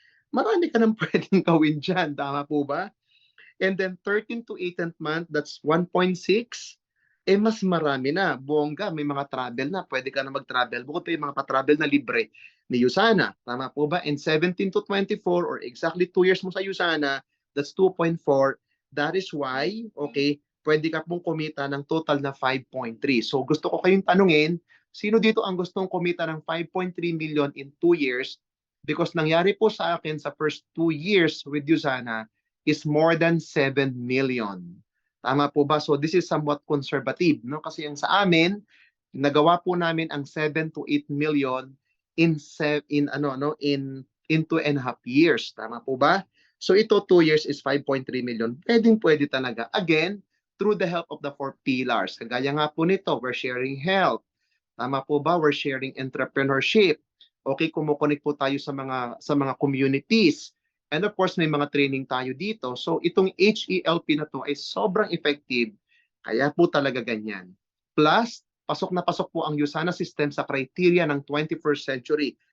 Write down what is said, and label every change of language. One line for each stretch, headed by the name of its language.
Filipino: Marami ka nang pwedeng gawin dyan. Tama po ba?
English: And then 13 to 18th month, that's 1.6.
Filipino: Mas marami na. Bongga, may mga travel na. Pwede ka na mag-travel. Bukod pa yung mga pa-travel na libre ni Usana. Tama po ba?
English: And 17 to 24 or exactly 2 years mo sa Usana, that's 2.4.
Filipino: That is why, okay, pwede ka pong kumita ng total na 5.3. So gusto ko kayong tanungin, sino dito ang gustong kumita ng 5.3 million in 2 years? Because nangyari po sa akin sa first 2 years with Usana
English: is more than 7 million.
Filipino: Tama po ba?
English: So this is somewhat conservative, no?
Filipino: Kasi yung sa amin, nagawa po namin ang 7 to 8 million in 2.5 years. Tama po ba? So ito 2 years is 5.3 million. Pwede talaga.
English: Again, through the help of the 4 pillars.
Filipino: Kagaya nga po nito,
English: we're sharing health.
Filipino: Tama po ba?
English: We're sharing entrepreneurship.
Filipino: Okay, kumukonek po tayo sa mga communities.
English: And of course,
Filipino: may mga training tayo dito. So itong HELP na to ay sobrang effective. Kaya po talaga ganyan. Plus, pasok na pasok po ang Usana system sa criteria ng 21st century.